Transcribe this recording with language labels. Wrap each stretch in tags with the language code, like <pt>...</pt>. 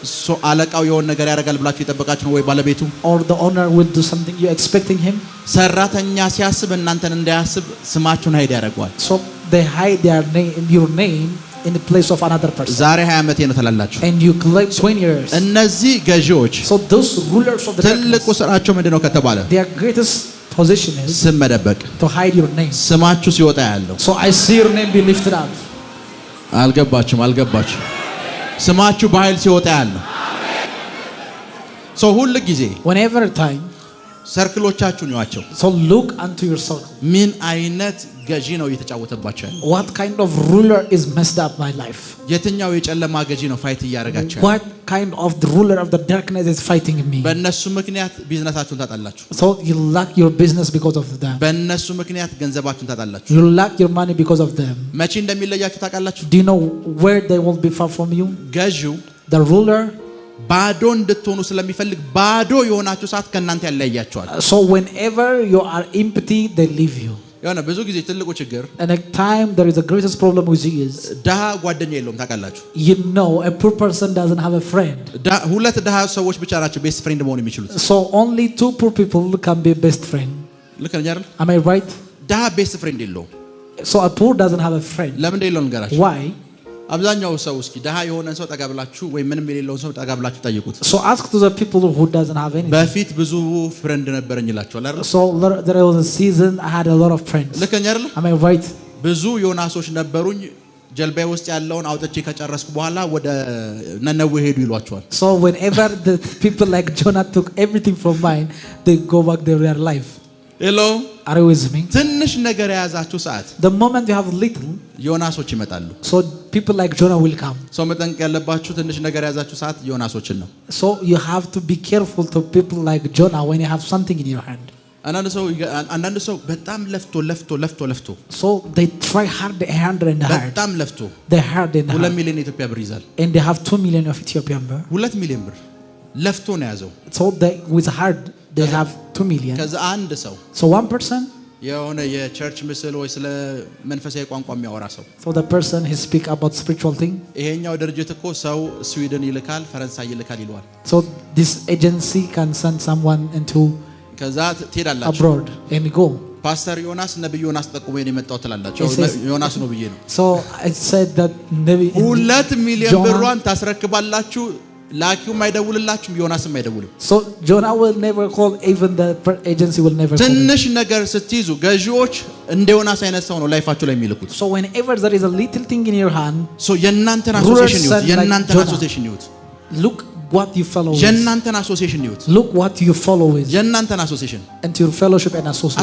<am>so አለቃው የሆነ ነገር ያደርጋል ብላችሁ የጠበቃችሁ ነው ወይ ባለቤቱ?</am> <en>or the owner will do something you expecting him.</en> <am>ሰራተኛ ሲያስብ እናንተን እንዳያስብ ስማችሁን ሀይድ ያደርጋል።</am> <en>so they hide their name your name in the place of another person.</en> <am>ዛሬ 20 ዓመቴ ነው ተላላችሁ።</am> <en>and you claim 20 years.</en> <am>እነዚህ ገዢዎች</am> <en>so those rulers of the</en> <am>ትልቁ ስራቸው ምንድነው ከተባለ</am> <en>their greatest position is</en> <am>ስም መደበቅ።</am> <en>to hide your name.</en> <am>ስማችሁ ሲወጣ ያለው</am> <en>so I see your name be lifted up.</en> <am>አልገባችሁም? ስማችሁ በኃይል ሲወጣ ያለው so ሁሉ ጊዜ</am> <en>whenever time</en> <am>ሰርክሎቻችሁን ያቸው</am> <en>so look unto your circle.</en> <am>ምን አይነት ገዢ ነው እየተጫወተባቸው ያለው?</am> <en>what kind of ruler is messed up my life?</en> <am>የትኛው የጨለማ ገዢ ነው ፋይት እያደረጋቸው?</am> <en>what kind of the ruler of the darkness is fighting me?</en> <am>በእነሱ ምክንያት ቢዝነሳችሁን ታጣላችሁ።</am> <en>so you lack your business because of them.</en> <am>በእነሱ ምክንያት ገንዘባችሁን ታጣላችሁ።</am> <en>you lack your money because of them.</en> <am>መቼ እንደሚለያችሁ ታውቃላችሁ?</am> <en>do you know where they will be far from you?</en> <am>ገዢው</am> <en>the ruler</en> <am>ባዶ እንድትሆኑ ስለሚፈልግ ባዶ የሆናችሁ ሰዓት ከናንተ ያለያያችኋል።</am> <en>so whenever you are empty they leave you.</en> <am>ያና ብዙ ጊዜ ትልቁ ችግር</am> <en>and a time there is the greatest problem with you is</en> <am>ደሃ ጓደኛ የለውም ታውቃላችሁ?</am> <en>you know a poor person doesn't have a friend.</en> <am>ሁለት ደሃ ሰዎች ብቻ ናቸው ቤስት ፍሬንድ መሆን የሚችሉት።</am> <en>so only two poor people can be best friend.</en> <am>ልክ ነኝ አይደል?</am> <en>am I right?</en> <am>ደሃ ቤስት ፍሬንድ የለውም።</am> <en>so a poor doesn't have a friend.</en> <am>ለምን እንደሌለው ንገራችሁ።</am> <en>why?</en> <am>አብዛኛው ሰው እስኪ ደሃ የሆነን ሰው ጠጋ ብላችሁ ወይ ምንም የሌለውን ሰው ጠጋ ብላችሁ ጠይቁት።</am> <en>so ask to the people who doesn't have anything.</en> <am>በፊት ብዙ ፍሬንድ ነበረኝ ይላችኋል አይደል?</am> <en>so there was a season I had a lot of friends.</en> <am>ልክ ነኝ አይደል?</am> <en>am I right?</en> <am>ብዙ ዮናሶች ነበሩኝ ጀልባዬ ውስጥ ያለውን አውጥቼ ከጨረስኩ በኋላ ወደ ነነዌ ሄዱ ይሏቸዋል።</am> <en>so whenever the people like Jonah took everything from mine they go back to their life. hello Are you with me?</en> <am>ትንሽ ነገር የያዛችሁ ሰዓት</am> <en>The moment you have little,</en> <am>ዮናሶች ይመጣሉ</am> <en>so people like Jonah will come.</en> <am>ሰው መጠንቀቅ ያለባችሁ ትንሽ ነገር የያዛችሁ ሰዓት ዮናሶችን ነው</am> <en>So you have to be careful to people like Jonah when you have something in your hand.</en> <am>አንዳንድ ሰው በጣም ለፍቶ</am> <en>So they try hard and hard.</en> <am>በጣም ለፍቶ</am> <en>They hard and 2 hard.</en> <am>ሚሊዮን ኢትዮጵያ ብር ይዛል</am> <en>And they have 2 million of Ethiopian birr.</en> <am>2 ሚሊዮን ብር ለፍቶ ነው ያዘው</am> <en>So they with hard they have 2 million.</en> <am>ከዛ አንድ ሰው</am> <en>So one person,</en> <am>የሆነ የቸርች ምስል ወይ ስለ መንፈሳዊ ቋንቋ የሚያወራ ሰው</am> <en>so the person he speak about spiritual thing.</en> <am>ይሄኛው ድርጅት እኮ ሰው ስዊድን ይልካል ፈረንሳይ ይልካል ይሏል</am> <en>So this agency can send someone into</en> <am>ከዛ ትሄዳላችሁ</am> <en>abroad and go.</en> <am>ፓስተር ዮናስ ነብዩ ዮናስ ተጠቁሞ የመጣው ትላላችሁ ዮናስ ነው ብዬ ነው</am> <en>So I said that maybe</en> <am>2 ሚሊዮን ብሯን ታስረክባላችሁ ላኪው ማይደውልላችሁም ዮናስም አይደውልም</am> <en>So Jonah will never call, even the agency will never call.</en> <am>ትንሽ ነገር ስትይዙ ገዢዎች እንደ ዮናስ አይነት ሰው ነው ላይፋችሁ ላይ የሚልኩት</am> <en>So whenever there is a little thing in your hand,</en> <am>so የናንተን አሶሲዬሽን ይሁት የናንተን አሶሲዬሽን ይሁት</am> <en>look what you follow with.</en> <am>የናንተን አሶሲዬሽን ይሁት</am> <en>Look what you follow with.</en> <am>የናንተን አሶሲዬሽን</am> <en>And your fellowship and association.</en>